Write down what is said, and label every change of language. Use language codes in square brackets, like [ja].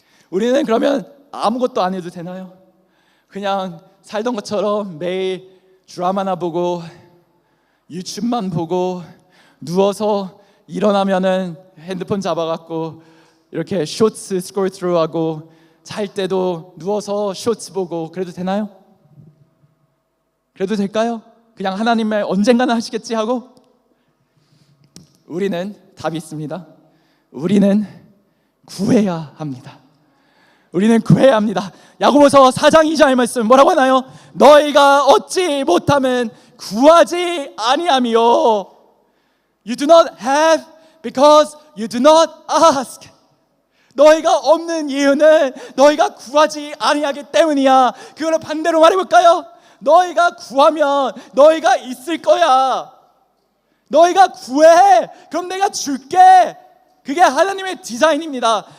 [ko] 우리는 그러면 아무것도 안 해도 되나요? 그냥 살던 것처럼 매일 드라마나 보고 유튜브만 보고 누워서 일어나면은 핸드폰 잡아갖고 이렇게 쇼츠 스크롤 through하고, 잘 때도 누워서 쇼츠 보고 그래도 되나요? 그래도 될까요? 그냥 하나님 말 언젠가는 하시겠지 하고? 우리는 답이 있습니다. 우리는 구해야 합니다. 우리는 구해야 합니다. 야고보서 4장 2절 말씀 뭐라고 하나요? 너희가 얻지 못하면 구하지 아니하며, [en] You do not have because you do not ask. [ko] 너희가 없는 이유는 너희가 구하지 아니하기 때문이야. 그거를 반대로 말해볼까요? 너희가 구하면 너희가 있을 거야. 너희가 구해, 그럼 내가 줄게. 그게 하나님의 디자인입니다.